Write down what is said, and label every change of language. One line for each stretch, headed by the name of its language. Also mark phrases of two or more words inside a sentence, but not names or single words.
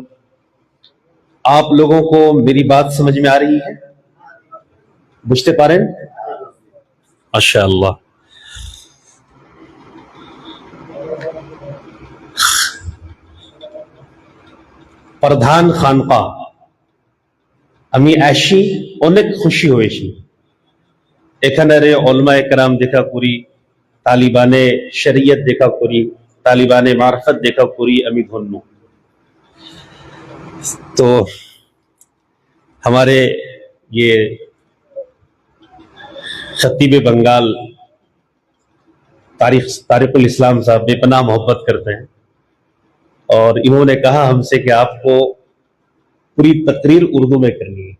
Urdu: آپ لوگوں کو میری بات سمجھ میں آ رہی ہے؟ بجھتے پا رہے ہیں؟ ماشاء اللہ۔
Bangla: پردھان خانقاہ আমি আসি অনেক খুশি হয়েছি, এখানের ওলামায়ে কেরাম দেখা করি, তালিবানে শরীয়ত দেখা করি, তালিবানে মারফত দেখা করি, আমি ধন্য।
Urdu: تو ہمارے یہ خطیب بنگال طارق الاسلام صاحب بے پناہ محبت کرتے ہیں، اور انہوں نے کہا ہم سے کہ آپ کو پوری تقریر اردو میں کرنی ہے۔